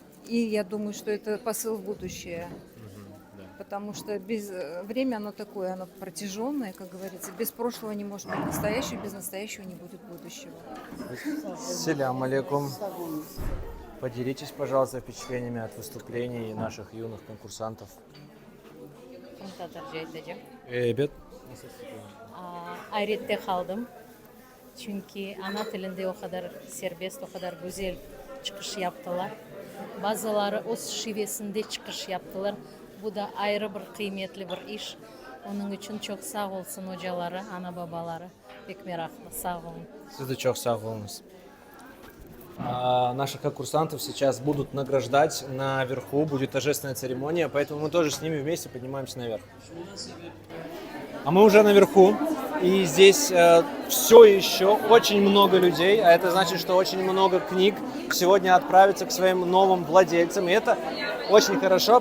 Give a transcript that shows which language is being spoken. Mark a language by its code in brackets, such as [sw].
[ru] И я думаю, что это посыл в будущее. Потому что время оно такое, оно протяженное, как говорится. Без прошлого не может быть настоящего, без настоящего не будет будущего. Селям алейкум. Поделитесь, пожалуйста, впечатлениями от выступлений наших юных конкурсантов. [crh] Evet. Hayretте kaldım. Çünkü ana tilinde o kadar serbest, o kadar güzel çıkış yaptılar. Bazıları o şivesinde çıkış yaptılar. Bu da ayrı bir kıymetli bir iş. Onun için çok sağ olsun hocaları, ana babaları. Pek meraklı, sağ olun. Siz de çok sağ olunuz. [ru] Наших конкурсантов сейчас будут награждать наверху, будет торжественная церемония, поэтому мы тоже с ними вместе поднимаемся наверх. А мы уже наверху, и здесь все еще очень много людей, а это значит, что очень много книг сегодня отправятся к своим новым владельцам, и это очень хорошо.